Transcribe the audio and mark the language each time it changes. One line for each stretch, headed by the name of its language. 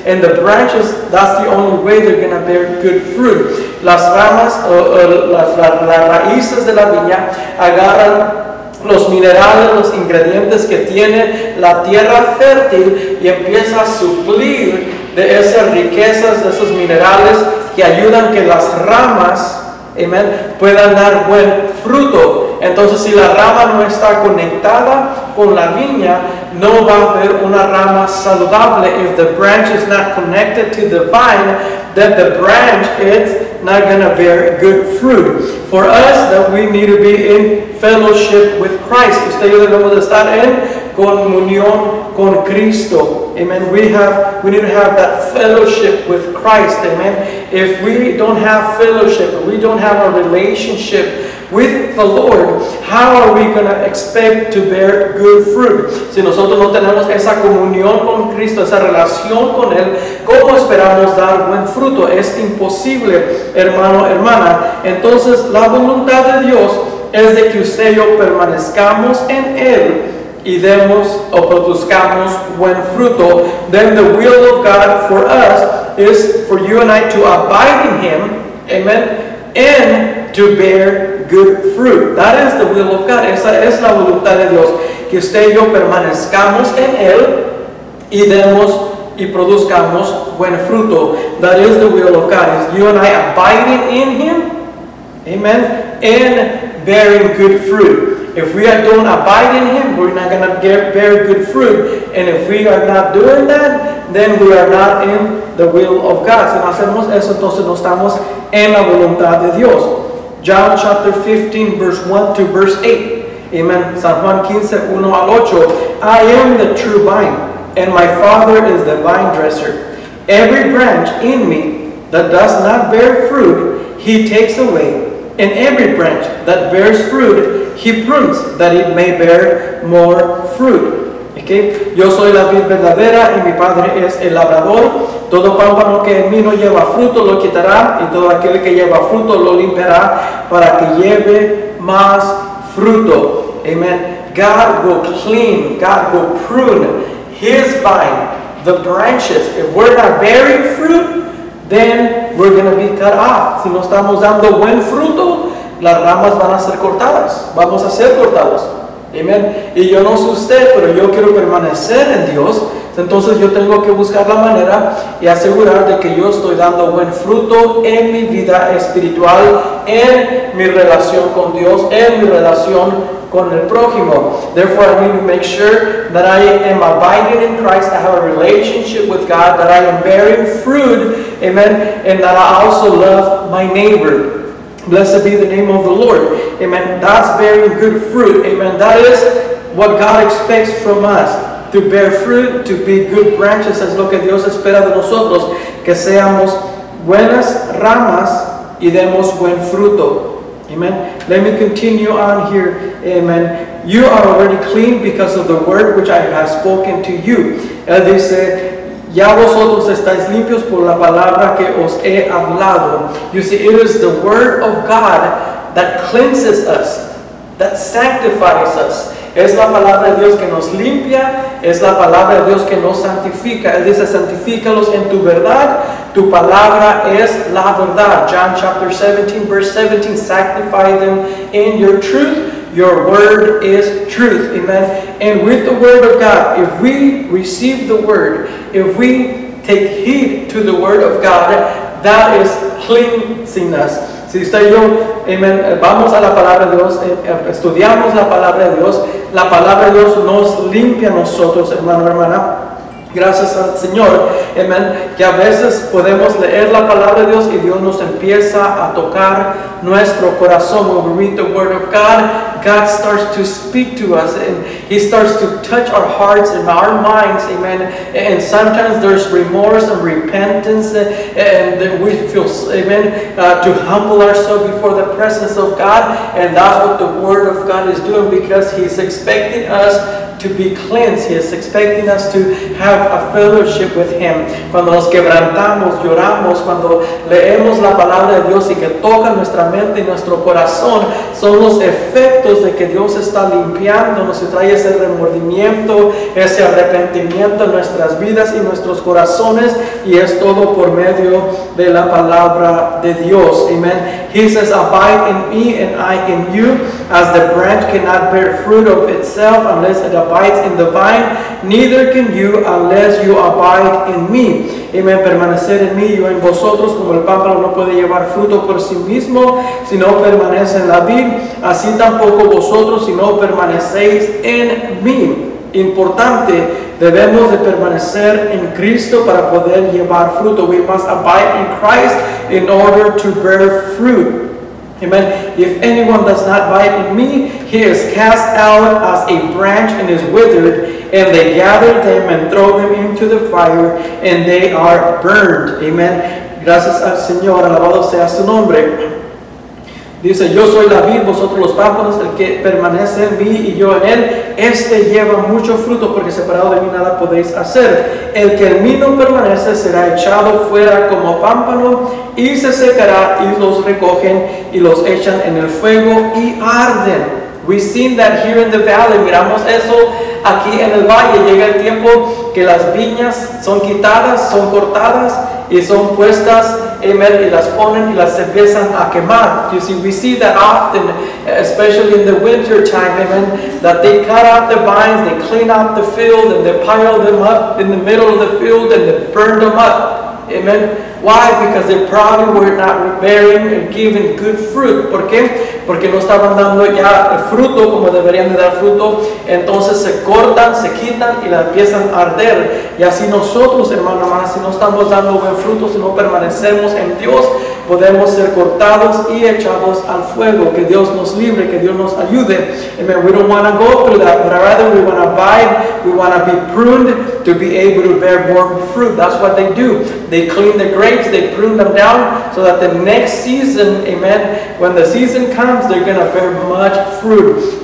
English: And the branches, that's the only way they're going to bear good fruit.
Spanish: Las ramas, las raíces de la viña agarran los minerales, los ingredientes que tiene la tierra fértil y empieza a suplir de esas riquezas, de esos minerales que ayudan que las ramas, amen, puedan dar buen fruto. Entonces, si la rama no está conectada con la viña, no va a haber una rama saludable.
English: If the branch is not connected to the vine, then the branch is not going to bear good fruit. For us, that we need to be in fellowship with Christ.
Spanish: Usted y yo debemos de estar en comunión con Cristo.
English: Amen. We need to have that fellowship with Christ. Amen. If we don't have fellowship, if we don't have a relationship with the Lord, how are we going to expect to bear good fruit?
Spanish: Si nosotros no tenemos esa comunión con Cristo, esa relación con Él, ¿cómo esperamos dar buen fruto? Es imposible, hermano, hermana. Entonces, la voluntad de Dios es de que usted y yo permanezcamos en Él y demos o produzcamos buen fruto.
English: Then the will of God for us is for you and I to abide in Him, amen, and to bear good fruit. That is the will of God.
Spanish: Esa es la voluntad de Dios, que usted y yo permanezcamos en Él y demos y produzcamos buen fruto.
English: That is the will of God. Is you and I abiding in Him, amen, and bearing good fruit. If we don't abide in Him, we're not going to bear good fruit. And if we are not doing that, then we are not in the will of God.
Spanish: Si no hacemos eso, entonces no estamos en la voluntad de Dios.
English: John chapter 15, verse 1 to verse 8. Amen.
Spanish: San Juan 15, 1 al 8.
English: I am the true vine, and my Father is the vine dresser. Every branch in me that does not bear fruit, He takes away. And every branch that bears fruit, He prunes, that it may bear more fruit. Okay?
Spanish: Yo soy la vid verdadera y mi Padre es el labrador. Todo pámpano que en mí no lleva fruto lo quitará, y todo aquel que lleva fruto lo limpiará para que lleve más fruto.
English: Amen. God will clean, God will prune His vine, the branches. If we're not bearing fruit, then we're going to be cut off.
Spanish: Si no estamos dando buen fruto, las ramas van a ser cortadas. Vamos a ser cortados. Amen. Y yo no sé usted, pero yo quiero permanecer en Dios. Entonces yo tengo que buscar la manera y asegurar de que yo estoy dando buen fruto en mi vida espiritual, en mi relación con Dios, en mi relación con el prójimo.
English: Therefore, I need to make sure that I am abiding in Christ, I have a relationship with God, that I am bearing fruit, amen, and that I also love my neighbor. Blessed be the name of the Lord. Amen. That's bearing good fruit. Amen. That is what God expects from us. To bear fruit, to be good branches,
Spanish: es lo que Dios espera de nosotros, que seamos buenas ramas y demos buen fruto.
English: Amen. Let me continue on here. Amen. You are already clean because of the word which I have spoken to you.
Spanish: Él dice, Ya vosotros estáis limpios por la palabra que os he hablado.
English: You see, it is the word of God that cleanses us, that sanctifies us.
Spanish: Es la palabra de Dios que nos limpia, es la palabra de Dios que nos santifica. Él dice, santifícalos en tu verdad, tu palabra es la verdad.
English: John chapter 17, verse 17, sanctify them in your truth. Your word is truth. Amen. And with the word of God, if we receive the word, if we take heed to the word of God, that is cleansing us.
Spanish: Si usted y yo, amen, vamos a la palabra de Dios, estudiamos la palabra de Dios, la palabra de Dios nos limpia a nosotros, hermano, hermana. Gracias al Señor, amén, que a veces podemos leer la palabra de Dios y Dios nos empieza a tocar nuestro corazón.
English: When we read the word of God, God starts to speak to us and He starts to touch our hearts and our minds, amen. And sometimes there's remorse and repentance and we feel, amen, to humble ourselves before the presence of God. And that's what the word of God is doing, because He's expecting us to be cleansed. He is expecting us to have a fellowship with Him.
Spanish: Cuando nos quebrantamos, lloramos, cuando leemos la palabra de Dios y que toca nuestra mente y nuestro corazón, son los efectos de que Dios está limpiándonos y trae ese remordimiento, ese arrepentimiento en nuestras vidas y nuestros corazones, y es todo por medio de la palabra de Dios.
English: Amen. He says, abide in me and I in you, as the branch cannot bear fruit of itself unless it abides in the vine, neither can you unless you abide in me. Amen.
Spanish: Permanecer en mí, yo en vosotros, como el pámpano no puede llevar fruto por sí mismo si no permanece en la vid, así tampoco vosotros si no permanecéis en mí. Importante, debemos de permanecer en Cristo para poder llevar fruto.
English: We must abide in Christ in order to bear fruit. Amen. If anyone does not abide in me, he is cast out as a branch and is withered, and they gather them and throw them into the fire, and they are burned. Amen.
Spanish: Gracias al Señor, alabado sea su nombre. Dice, yo soy la vid, vosotros los pámpanos, el que permanece en mí y yo en él, este lleva mucho fruto, porque separado de mí nada podéis hacer. El que en mí no permanece será echado fuera como pámpano y se secará, y los recogen y los echan en el fuego y arden.
English: We've seen that here in the valley.
Spanish: Miramos eso aquí en el valle. Llega el tiempo que las viñas son quitadas, son cortadas y son puestas, amen, y las ponen y las empiezan a quemar.
English: You see, we see that often, especially in the winter time, amen, that they cut out the vines, they clean out the field, and they pile them up in the middle of the field, and they burn them up. Amen. Why? Because they probably were not bearing and giving good fruit.
Spanish: ¿Por qué? Porque no estaban dando ya el fruto como deberían de dar fruto. Entonces se cortan, se quitan y la empiezan a arder. Y así nosotros, hermano, hermana, si no estamos dando buen fruto, si no permanecemos en Dios, podemos ser cortados y echados al fuego. Que Dios nos libre, que Dios nos ayude. Amen.
English: We don't want to go through that, but rather we want to abide. We want to be pruned to be able to bear more fruit. That's what they do. They clean the grapes, they prune them down so that the next season, amen, when the season comes, they're going to bear much fruit.